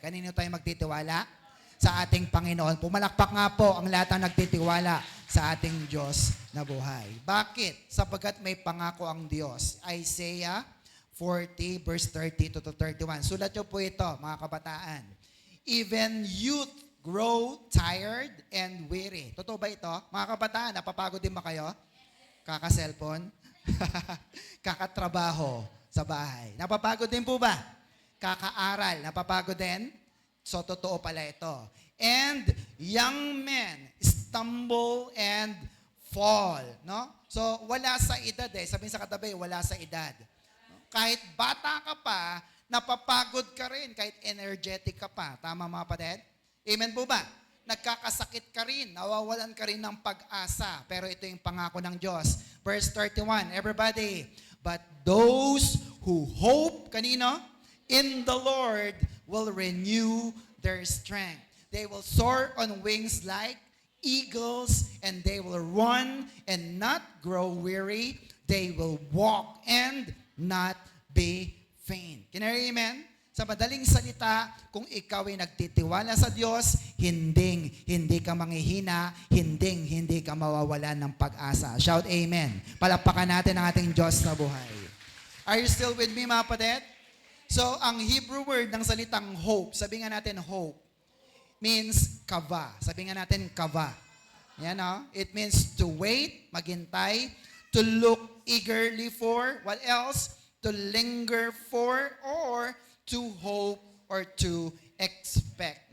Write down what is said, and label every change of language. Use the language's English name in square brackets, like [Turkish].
[Filipino] Kanino tayo magtitiwala? Sa ating Panginoon. Pumalakpak nga po ang lahat ng nagtitiwala sa ating Diyos na buhay. Bakit? Sapagkat may pangako ang Diyos. Isaiah 40 verse 30 to 31. Sulat nyo po ito, mga kabataan. [English] Even youth grow tired and weary. [Filipino] Totoo ba ito? Mga kabataan, napapagod din ba kayo? Kaka-cellphone? Kakatrabaho sa bahay. Napapagod din po ba? Kakaaral. Napapagod din? [English] So, [Filipino] totoo pala ito. [English] And young men stumble and fall. No? [Filipino] So, wala sa edad eh. Sabihin sa katabi, wala sa edad. Kahit bata ka pa, napapagod ka rin. Kahit energetic ka pa. Tama mga kapatid? Amen po ba? Nagkakasakit ka rin. Nawawalan ka rin ng pag-asa. Pero ito yung pangako ng Diyos. [English] Verse 31, everybody. But those who hope, kanino? In the Lord will renew their strength. They will soar on wings like eagles, and they will run and not grow weary. They will walk and not be faint. Can I hear amen? [Filipino] Sa madaling salita, kung ikaw ay nagtitiwala sa Diyos, hindi ka manghihina, hindi ka mawawalan ng pag-asa. [English] Shout amen. [Filipino] Palakpakan natin ang ating Diyos na buhay. [English] Are you still with me, [Filipino] mga kapatid? So, ang Hebrew word ng salitang hope, sabi nga natin hope, means kava. Sabi nga natin kava. Yan o. [English] It means to wait, maghintay, to look eagerly for, what else? To linger for, or to hope, or to expect.